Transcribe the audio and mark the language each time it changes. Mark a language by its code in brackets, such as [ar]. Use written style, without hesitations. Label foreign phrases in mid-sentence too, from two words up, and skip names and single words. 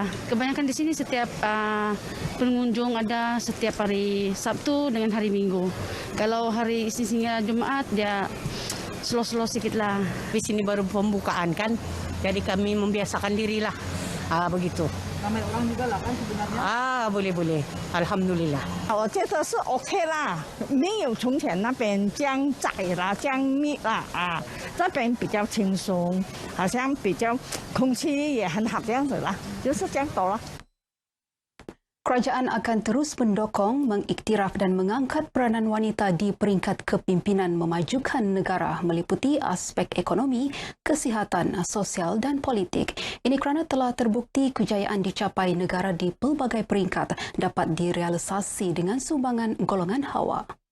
[ms] Kebanyakan di sini setiap pengunjung ada setiap hari Sabtu dengan hari Minggu. Kalau hari Isnin hingga Jumaat dia slow-slow sikitlah. Di sini baru pembukaan kan, jadi kami membiasakan dirilah. Begitu. Ramai orang juga lah kan sebenarnya. Boleh. Alhamdulillah. [zh] 我觉得是 OK 啦，没有从前那边这样窄啦，这样密啦这边比较轻松，好像比较空气也很好这样子啦，就是这样多了。 [ms] Kerajaan akan terus mendokong, mengiktiraf dan mengangkat peranan wanita di peringkat kepimpinan memajukan negara meliputi aspek ekonomi, kesihatan, sosial dan politik. Ini kerana telah terbukti kejayaan dicapai negara di pelbagai peringkat dapat direalisasi dengan sumbangan golongan hawa.